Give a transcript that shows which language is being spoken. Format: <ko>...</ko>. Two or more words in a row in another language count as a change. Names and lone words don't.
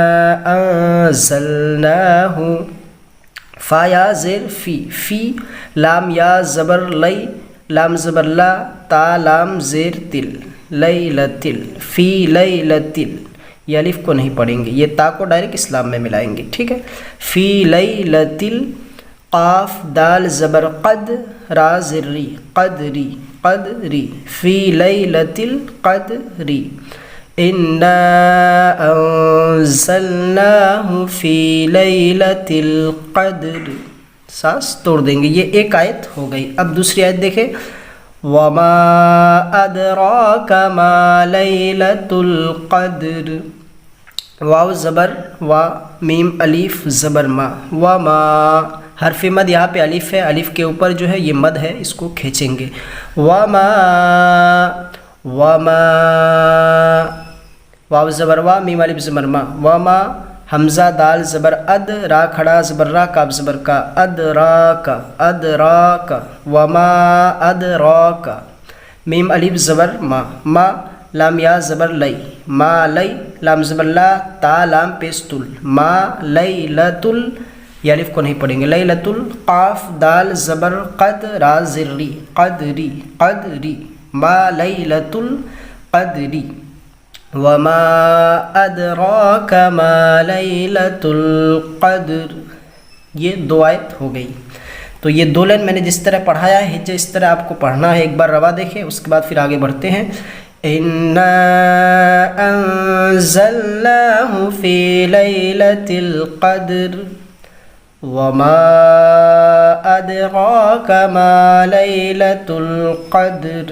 <ur>انزلناہ، فا یا زیر فی، فی لام یا زبر لئی، لام زبر لا، تا لام زیر تل، لیلتل،</ur> <ar>فی لیلتل،</ar> <ur>یہ الف کو نہیں پڑھیں گے، یہ تا کو ڈائریکٹ اسلام میں ملائیں گے۔ ٹھیک ہے،</ur> <ar>فی لیلتل،</ar> <ur>قاف دال زبر قد، را زر ری، قدری، قدری،</ur> <ar>فی لیلتل قدری، انا انزلناہ فی لیلۃ القدر،</ar> <ur>سانس توڑ دیں گے، یہ 1 آیت ہو گئی۔ اب دوسری آیت دیکھیں،</ur> <ar>وما ادراک ما لیلۃ القدر،</ar> <ur>واو زبر وا، میم الف زبر ما، وما حرف مد یہاں پہ الف ہے، الف کے اوپر جو ہے یہ مد ہے، اس کو کھینچیں گے۔ وما واو زبر وا، میم الف زبر ما، وما حمزہ دال زبر اد، را کھڑا زبر را، کاف زبر کا، ادراک، ادراک، وما ادراک، میم الف زبر ما، ما لام یا زبر لئی، ما لئی لام زبر لا، تا لام پیش تل، ما لیلتل، یہ الف کو نہیں پڑھیں گے، لیلتل، قاف دال زبر قد، را زری، قدری، قدری،</ur> <ar>ما لیلتل قدری، وما ادراک ما لیلۃ القدر،</ar> <ur>یہ 2 آیت ہو گئی۔ تو یہ 2 لائن میں نے جس طرح پڑھایا ہے حجہ اس طرح آپ کو پڑھنا ہے۔ ایک بار روا دیکھیں، اس کے بعد پھر آگے بڑھتے ہیں۔</ur> <ar>انا انزلناہ فی لیلۃ القدر</ar> <ur>وما ادراک ما لیلۃ القدر۔</ur>